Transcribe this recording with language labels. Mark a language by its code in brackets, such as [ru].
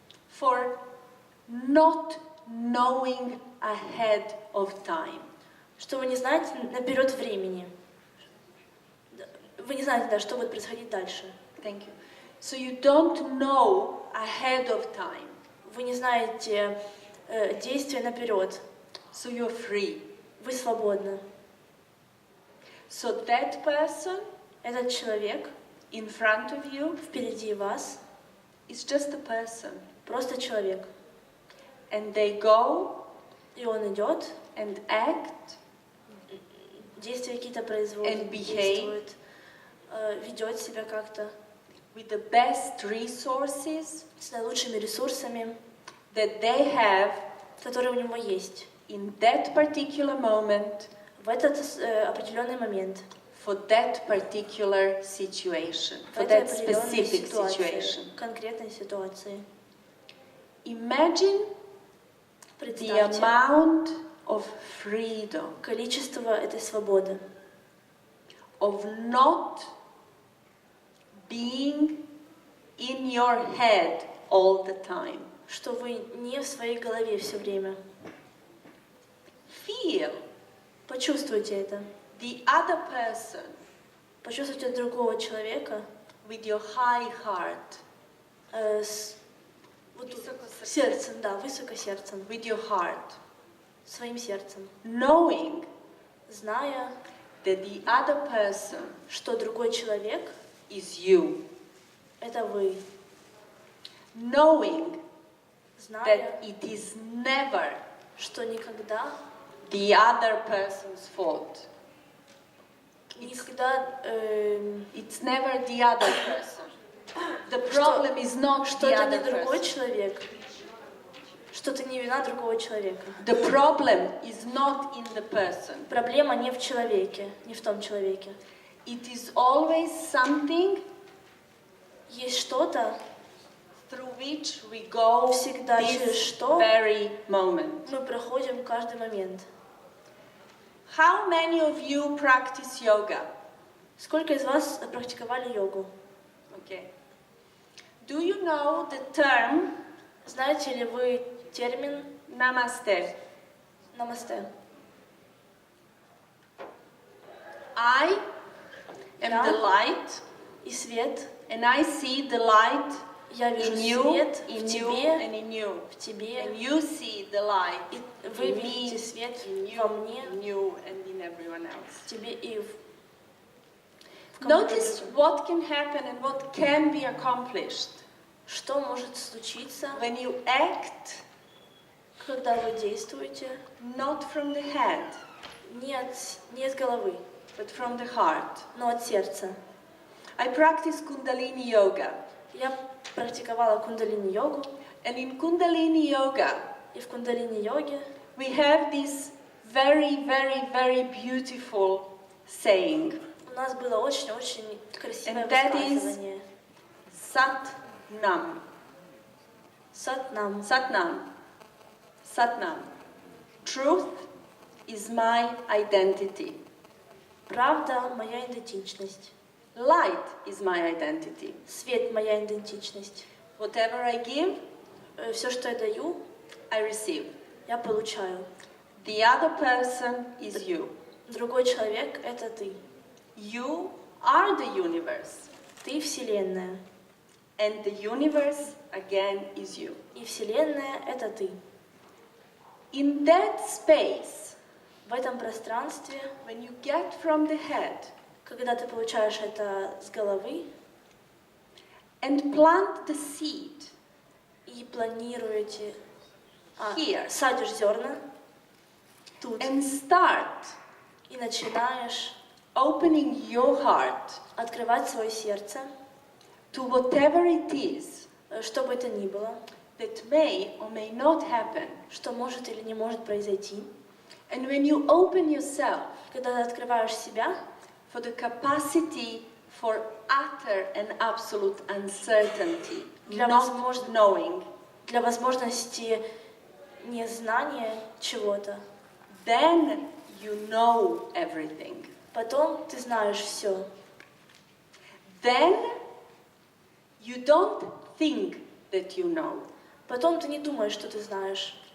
[en] for not knowing ahead of time. [ru] что вы не знаете наперед времени. Вы не знаете, да, что будет происходить дальше. [en] Thank you. So you don't know ahead of time. [ru] Вы не знаете действия наперед. [en] So you're free. [ru] Вы свободны. [en] So that person [ru] Этот человек [en] in front of you [ru] впереди вас [en] is just a person. [ru] просто человек. [en] And they go [ru] И он идет, [en] and act [ru] действия какие-то производит, [en] And behave. [ru] действует, ведет себя как-то [en] with the best resources [ru] с наилучшими ресурсами, [en] that they have [ru] которые у него есть [en] in that particular moment [ru] в этот определенный момент, [en] for that particular situation, [ru] в [en] for [ru] этой [en] that [ru] определенной [en] specific [ru] ситуации, [en] situation. [ru] конкретной ситуации. [en] Imagine the [ru] Представьте [en] amount of freedom, [ru] количество этой свободы, [en] of not being in your head all the time. [ru] что вы не в своей голове все время. [en] Feel [ru] Почувствуйте это. [en] the other person [ru] Почувствуйте другого человека [en] with your high heart, [ru] с вот тут, сердцем, да, высоко сердцем, [en] with your heart, [ru] своим сердцем, [en] knowing [ru] зная, [en] that the other person [ru] что другой человек [en] is you. [ru] — это вы. [en] Knowing [ru] Зная, [en] that it is never [ru] что никогда, [en] the other person's fault. [ru] никогда, [en] It's never the other person. The problem is not [ru] что [en] the [ru] это не [en] other [ru] другой [en] person. [ru] человек, что это не вина другого человека. [en] The problem is not in the person. [ru] Проблема не в человеке, не в том человеке. [en] It is always something [ru] Есть что-то, [en] through which we go [ru] всегда через [en] this [ru] что [en] very moment. [ru] мы проходим каждый момент. [en] How many of you practice yoga? [ru] Сколько из вас практиковали йогу? [en] Okay. Do you know the term [ru] Знаете ли вы термин [en] Namaste? [ru] намасте? [en] I am [ru] Да. [en] the light, [ru] И свет. [en] and I see the light [ru] Я вижу [en] in you, [ru] свет в [en] in you, [ru] тебе, [en] and in you. [ru] в тебе. [en] And you see the light [ru] И вы [en] in me, [ru] видите свет [en] in you, [ru] во мне, [en] in you, and in everyone else. [ru] в тебе и в ком-то [en] Notice [ru] другом. [en] what can happen and what can be accomplished [ru] Что может случиться, [en] when you act [ru] когда вы действуете [en] not from the head, [ru] не от головы, [en] but from the heart. [ru] но от сердца? [en] I practice Kundalini yoga, [ru] Я практиковала кундалини-йогу, [en] and in Kundalini yoga, [ru] и в кундалини-йоге [en] we have this very, very, very beautiful saying, [ru] у нас было очень-очень красивое [en] And that is- [ru] высказывание. [pa] Sat Nam. [ru] Сатнам. [en] Satnam. Satnam. Truth is my identity. [ru] Правда — моя идентичность. [en] Light is my identity. [ru] Свет — моя идентичность. [en] Whatever I give, [ru] Все, что я даю, [en] I receive. [ru] я получаю. [en] The other person is you. [ru] Другой человек — это ты. [en] You are the universe. [ru] Ты — Вселенная. [en] And the universe, again, is you. [ru] И Вселенная — это ты. [en] In that space, [ru] В этом пространстве, [en] when you get from the head [ru] когда ты получаешь это с головы [en] and plant the seed [ru] и планируете, [en] here [ru] садишь зерна тут [en] and start [ru] и начинаешь [en] opening your heart [ru] открывать свое сердце, [en] to whatever it is [ru] что бы это ни было, [en] that may or may not happen. [ru] что может или не может произойти. [en] And when you open yourself [ru] Когда ты открываешь себя [en] for the capacity for utter and absolute uncertainty, [ru] Для [en] not [ru] возможно- [en] knowing, [ru] для возможности незнания чего-то, [en] then you know everything. [ru] потом ты знаешь все. [en] Then you don't think that you know. [ru] Потом ты не думаешь, что ты знаешь.